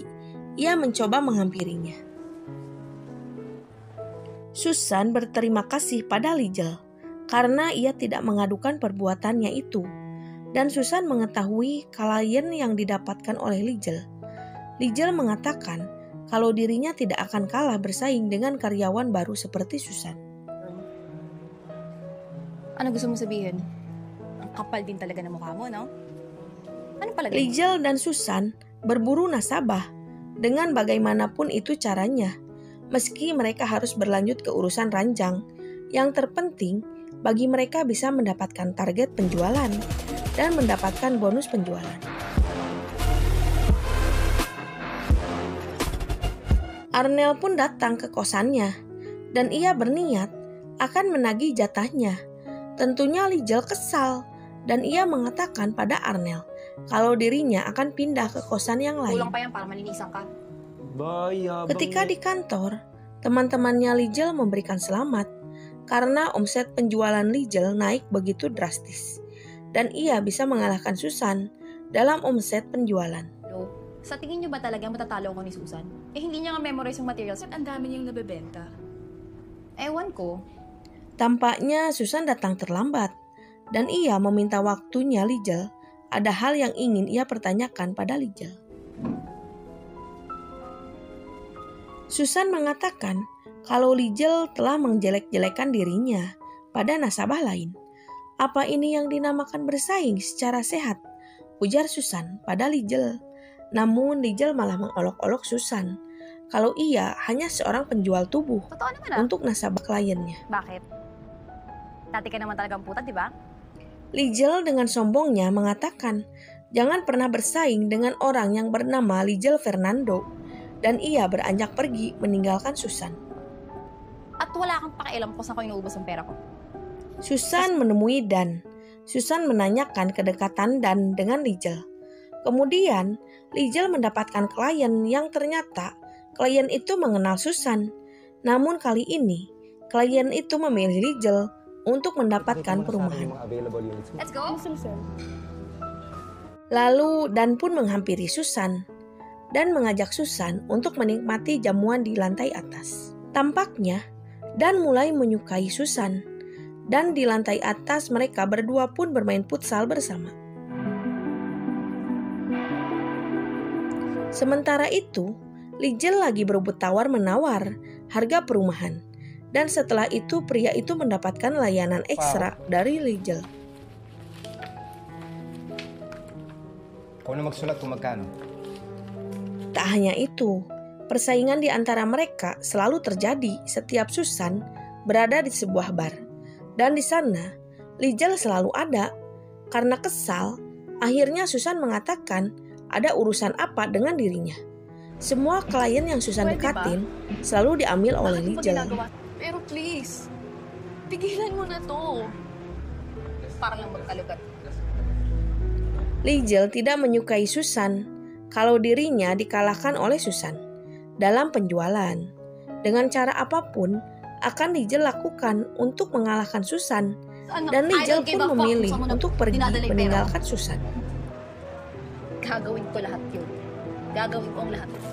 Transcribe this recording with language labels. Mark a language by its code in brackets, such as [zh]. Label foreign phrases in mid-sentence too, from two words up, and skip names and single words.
[id] Ia mencoba menghampirinya. Susan berterima kasih pada Lijel karena ia tidak mengadukan perbuatannya itu dan Susan mengetahui klien yang didapatkan oleh Lijel. Lijel mengatakan kalau dirinya tidak akan kalah bersaing dengan karyawan baru seperti Susan. [tl] Ano gusto mo sabihin? Ang kapal din talaga ng mukha mo, no? Ano palagay mo? [id] Lijel dan Susan berburu nasabah dengan bagaimanapun itu caranya, meski mereka harus berlanjut ke urusan ranjang. Yang terpenting, bagi mereka bisa mendapatkan target penjualan dan mendapatkan bonus penjualan. Arnel pun datang ke kosannya dan ia berniat akan menagih jatahnya. Tentunya Lijel kesal dan ia mengatakan pada Arnel kalau dirinya akan pindah ke kosan yang lain. [tl] Kulang pa yan para malinisan ka. [id] Ketika di kantor, teman-temannya Lijel memberikan selamat karena omset penjualan Lijel naik begitu drastis dan ia bisa mengalahkan Susan dalam omset penjualan. [tl] Sa tingin nyo ba talaga matatalo ko ni Susan? Eh hindi niya nga memorize yung materials. Ang dami niyang nabebenta. Ewan ko. [id] Tampaknya Susan datang terlambat dan ia meminta waktunya Lijel. Ada hal yang ingin ia pertanyakan pada Lijel. Susan mengatakan kalau Lijel telah menjelek-jelekan dirinya pada nasabah lain. Apa ini yang dinamakan bersaing secara sehat? Ujar Susan pada Lijel. Namun Lijel malah mengolok-olok Susan kalau ia hanya seorang penjual tubuh [tl] Totoo naman [id] untuk nasabah kliennya. [tl] Bakit? Dati ka naman talagang putat, di ba? [id] Lijel dengan sombongnya mengatakan jangan pernah bersaing dengan orang yang bernama Lijel Fernando dan ia beranjak pergi meninggalkan Susan. [tl] At wala kang pakialam kung saan ko inuubos ang pera ko. [id] Susan menemui Dan. Susan menanyakan kedekatan Dan dengan Lijel. Kemudian Lijel mendapatkan klien yang ternyata klien itu mengenal Susan. Namun kali ini klien itu memilih Lijel untuk mendapatkan perumahan. [en] Let's go! [id] Lalu Dan pun menghampiri Susan. dan mengajak Susan untuk menikmati jamuan di lantai atas. Tampaknya Dan mulai menyukai Susan, dan di lantai atas mereka berdua pun bermain futsal bersama. Sementara itu, Lizel lagi berebut tawar-menawar harga perumahan, dan setelah itu pria itu mendapatkan layanan ekstra dari Lizel. [tl] Kau na magsulat kung magkano. [id] Tak hanya itu, persaingan di antara mereka selalu terjadi setiap Susan berada di sebuah bar. Dan di sana, Lizel selalu ada. Karena kesal, akhirnya Susan mengatakan ada urusan apa dengan dirinya. Semua klien yang Susan dekatin selalu diambil oleh Lizel. [tl] Pero please, pigilan mo na to. Parang lang magkalugat. [id] Lizel tidak menyukai Susan kalau dirinya dikalahkan oleh Susan dalam penjualan. Dengan cara apapun akan Lizel lakukan untuk mengalahkan Susan, dan Lizel pun memilih untuk pergi meninggalkan Susan. [tl] Gagawin ko lahat yun. Gagawin ko ang lahat.